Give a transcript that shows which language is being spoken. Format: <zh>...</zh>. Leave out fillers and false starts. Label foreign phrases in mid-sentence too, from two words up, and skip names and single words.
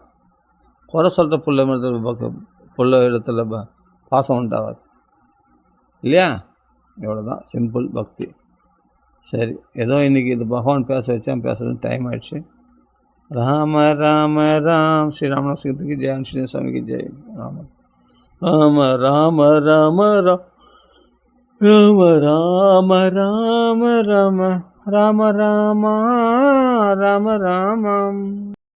<ta>குறை சொல்கிற பிள்ளை இடத்துல பாசம் உண்டாகாது இல்லையா? இவ்வளோதான் சிம்பிள் பக்தி. சரி, ஏதோ இன்றைக்கி இது பகவான் பேச வச்சான், பேசுகிறது டைம் ஆயிடுச்சு. ராம ராம ராம். ஸ்ரீ ராமநாதத்துக்கு ஜெய், ஸ்ரீ சுவாமிக்கு ஜெய். ராம ராம ராம ராம ராம ராம ராம ராம ராம ராம ராம ராம.</ta>